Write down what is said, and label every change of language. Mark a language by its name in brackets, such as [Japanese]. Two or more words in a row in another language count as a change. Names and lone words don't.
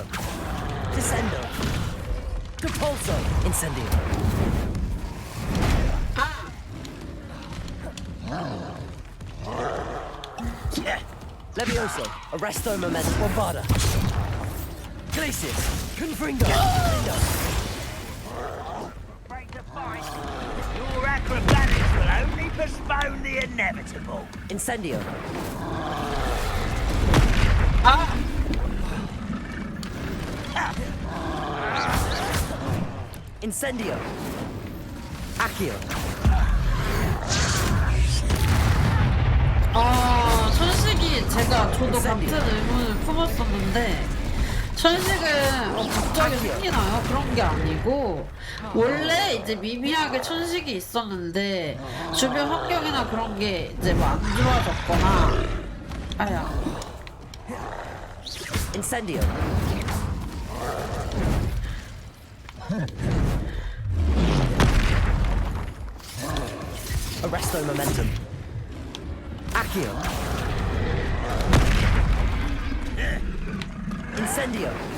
[Latin] Descendo. Depulso. Incendio. Levioso. Arresto Momentum. Bombarda. Glacius. Confringo. [English] Your acrobatics will only postpone the the inevitable. [Latin] Incendio. Incendio. Accio. [Korean] 천식이 저도 같은 의문을 품었었는데 천식은 갑자기 생기나요? 그런 게 아니고 원래 이제 미미하게 천식이 있었는데 주변 환경이나 그런 게 이제 뭐 안 좋아졌거나 [Latin] Incendio. Arresto momentum. Accio. Incendio.